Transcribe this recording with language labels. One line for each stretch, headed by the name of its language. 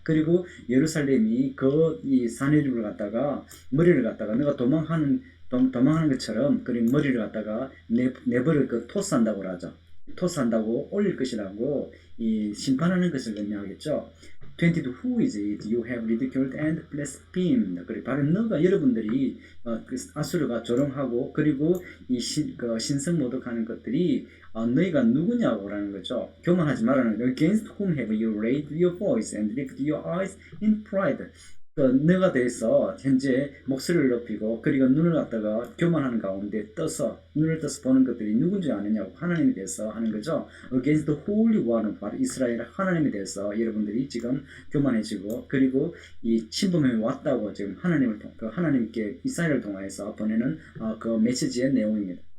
Korean: 그리고 예루살렘이 이 사내립을 갖다가 머리를 갖다가 내가 도망하는 것처럼 그린 머리를 갖다가 내버려 토스한다고 하죠. 토스한다고 올릴 것이라고 이 심판하는 것을 의미하겠죠. 22.
English: Who is it you have ridiculed and blasphemed?
Korean: 그리고 바로 너가 여러분들이 그 아수르가 조롱하고 그리고 이 신성 모독하는 것들이 너희가 누구냐고 라는 거죠. 교만하지 말라는 거죠.
English: Against whom have you raised your voice and lifted your eyes in pride?
Korean: 너가 대해서 현재 목소리를 높이고 그리고 눈을 갖다가 교만하는 가운데 눈을 떠서 보는 것들이 누군지 아느냐고 하나님에 대해서 하는 거죠.
English: Against the Holy One,
Korean: 바로 이스라엘 하나님에 대해서 여러분들이 지금 교만해지고 그리고 이 침범해 왔다고 지금 하나님께 이스라엘을 통해서 보내는 그 메시지의 내용입니다.